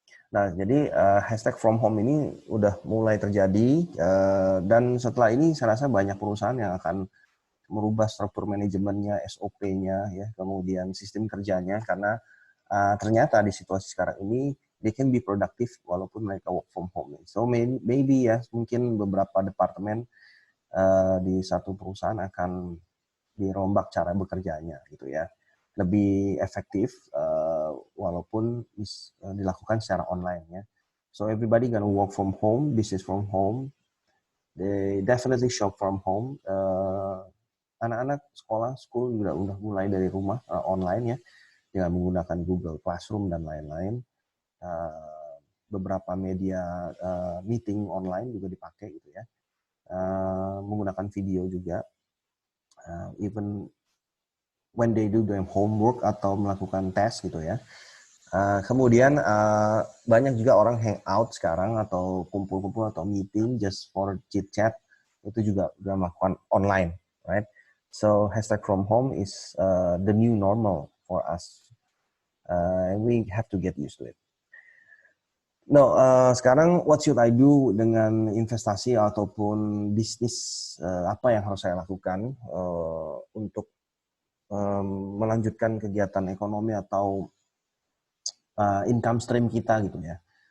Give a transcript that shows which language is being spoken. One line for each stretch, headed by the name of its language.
Indonesian: Nah, jadi hashtag from home ini udah mulai terjadi, dan setelah ini saya rasa banyak perusahaan yang akan merubah struktur manajemennya, SOP-nya, ya, kemudian sistem kerjanya, karena ternyata di situasi sekarang ini
English: they can be productive
Indonesian: walaupun mereka
English: work from home.
Indonesian: So maybe ya mungkin beberapa departemen di satu perusahaan akan dirombak cara bekerjanya gitu ya, lebih efektif walaupun dilakukan secara online ya.
English: So everybody gonna work from home, business from home, they definitely shop from home.
Indonesian: Anak-anak school juga udah mulai dari rumah online ya, dengan menggunakan Google Classroom dan lain-lain. Beberapa media meeting online juga dipakai gitu ya, menggunakan video juga,
English: even when they do their homework
Indonesian: atau melakukan tes gitu ya. Kemudian banyak juga orang hangout sekarang atau kumpul-kumpul atau meeting
English: just for chit chat,
Indonesian: itu juga udah melakukan online, right?
English: So hashtag from home is the new normal for us, and we have to get used to it.
Indonesian: No, sekarang
English: what should I do
Indonesian: dengan investasi ataupun bisnis, apa yang harus saya lakukan untuk melanjutkan kegiatan ekonomi atau income stream kita gitu ya.